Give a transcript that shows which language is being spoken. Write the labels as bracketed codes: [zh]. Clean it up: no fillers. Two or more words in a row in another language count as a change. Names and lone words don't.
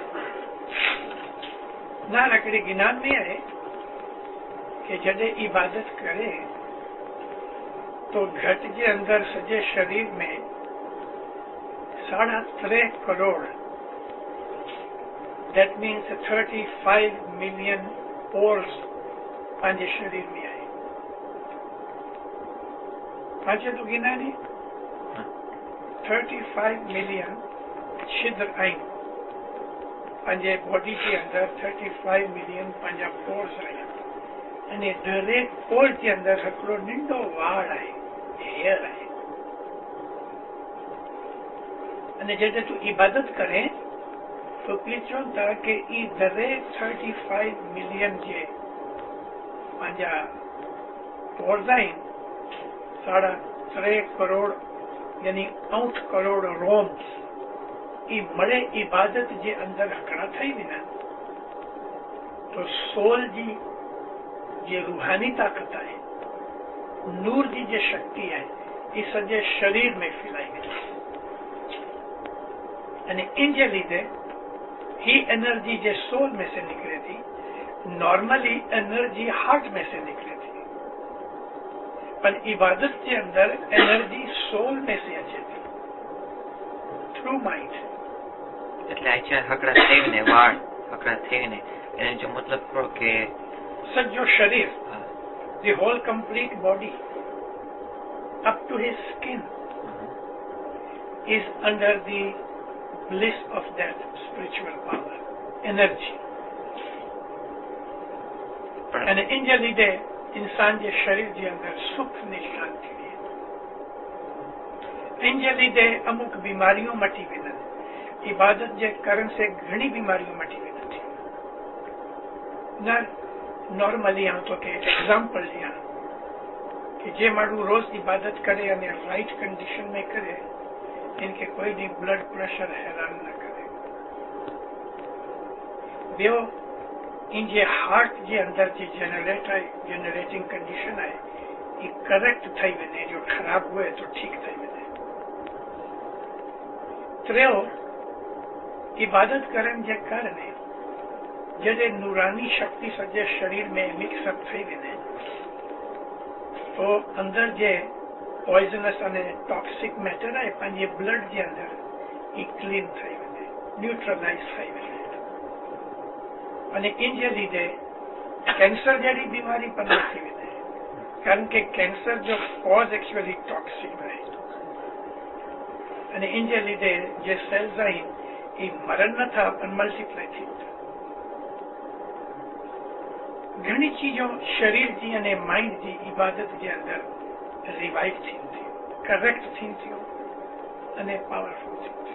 [kfr] ना रकड़े ज्ञान में है कि जडे इबादत करे तो घट के अंदर सजे शरीर में 3.5 करोड़ [en] that means 35 million pores [kfr] पांजे शरीर में आए पांचे तो गिना नहीं 35 मिलियन छिद्र आई पंजे बॉडी के अंदर 35 मिलियन पंजा पोर्स आया अने दरेक पोर के अंदर हिकिड़ो नंढो वाड़ आहे हेयर आहे अने जॾहिं तूं इबादत करें तो पी चवनि था कि ई दरेक 35 मिलियन जे पंहिंजा पोर्स आहिनि 3.5 करोड़ यानी 8 करोड़ रोम्स ई मड़े इबादत जे अंदर हिकिड़ा ठही वञनि तो सोल जी ये रूहानी ताकत है नूर की जो शक्ति है ये सजे शरीर में फैलाई गई यानी इन जे लीधे ही एनर्जी जे सोल में से निकले थी नॉर्मली एनर्जी हार्ट में से निकले थी पर इबादत के अंदर एनर्जी सोल में से अच्छे थी [en] through mind [kfr] એટલે આચા હકડા થઈને વાળ હકડા થઈને એને જો મતલબ કરો કે सज्जो शरीर [en] the whole complete body up to his skin is under the bliss of that spiritual power energy and in [kfr] जे लीधे इंसान जे शरीर जे अंदर सुख ने शांति है इन जे लीधे अमुक बीमारियों मटी वेंदन इबादत जे करण से घणी बीमारियों मटी वेंदन ना नॉर्मली हम तो के एग्जाम्पल लिया कि जे माण्हू रोज इबादत करे अने [en] right condition [kfr] में करे इनके कोई भी ब्लड प्रेशर हैरान न करे बियो इन जे हार्ट जे अंदर जी [en] generating condition [kfr] है ये करेक्ट थई वने जो खराब हुए तो ठीक थई वने त्रियो इबादत करण जे कारणे जडे नूरानी शक्ति सजे शरीर में मिक्सअप थी वने तो अंदर जे पॉइजनस अने [en] toxic matter [kfr] है पंहिंजे ब्लड जे अंदर ई क्लीन थी वने न्यूट्रलाइज थी वने अने इन जे लीधे कैंसर जड़ी बीमारी पर न थी वने कारण के कैंसर जो [en] cause actually toxic [kfr] है अने इन जे लीधे जे सेल्स आहिनि ई मरण न था पर मल्टीप्लाई थी घणी चीजों शरीर जी अने माइंड जी इबादत के अंदर रिवाइव थी करेक्ट थी अने पावरफुल थी